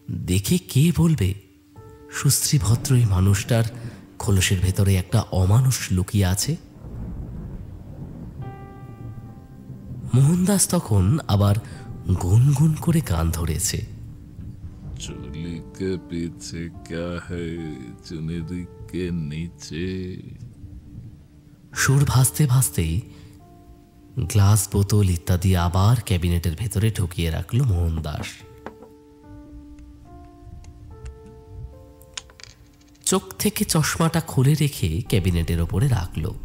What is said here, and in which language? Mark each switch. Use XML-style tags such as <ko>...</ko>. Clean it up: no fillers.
<bn>দেখে কে বলবে সুশ্রী ভদ্র এই মানুষটার খোলসের ভেতরে একটা অমানুষ লুকিয়ে আছে? মোহনদাস তখন আবার গুনগুন করে গান ধরেছে।</bn> <hi>चोली के पीछे क्या है चुनरी के नीचे।</hi> <bn>সুর ভাসতে ভাসতেই গ্লাস, বোতল ইত্যাদি আবার ক্যাবিনেটের ভেতরে ঢুকিয়ে রাখল মোহনদাস। চোখ থেকে চশমাটা খুলে রেখে ক্যাবিনেটের ওপরে রাখল।</bn>